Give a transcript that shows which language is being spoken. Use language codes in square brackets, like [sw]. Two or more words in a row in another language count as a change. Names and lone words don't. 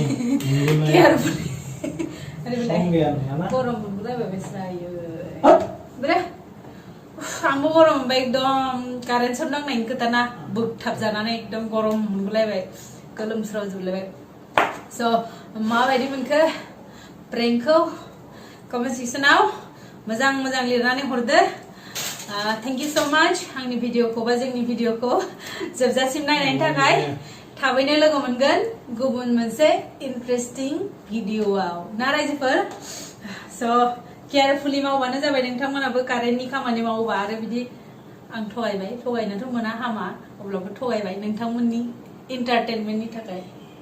[brx] गरम मोनगुलायबाय बेस्रायो बोरे आंबो गरम मोनबाय एकदम [en] current shot [brx] नांनायनि खोथाना बोगथाबजानानै एकदम गरम मोनगुलायबाय गोलोमस्रावजोबलायबाय स' माबायदि मोनखो प्रेंकखौ [en] comment section [brx] मोजां मोजां लिरनानै हरदो [en] thank you so much [brx] आंनि भिडिअखौ बा जोंनि भिडिअखौ जोबजासिम नायनायनि थाखाय थाबैनो लोगो मोनगोन गुबुन मोनसे इन्टारेस्टिं भिडिअआव ना रायजोफोर स' केयारफुलि मावबानो जाबाय नोंथांमोनाबो कारेन्टनि खामानि मावोबा आरो बिदि आं थगायबाय थगायनोथ' मोना हामा अब्लाबो थगायबाय नोंथांमोननि एन्टारटेनमेन्टनि थाखाय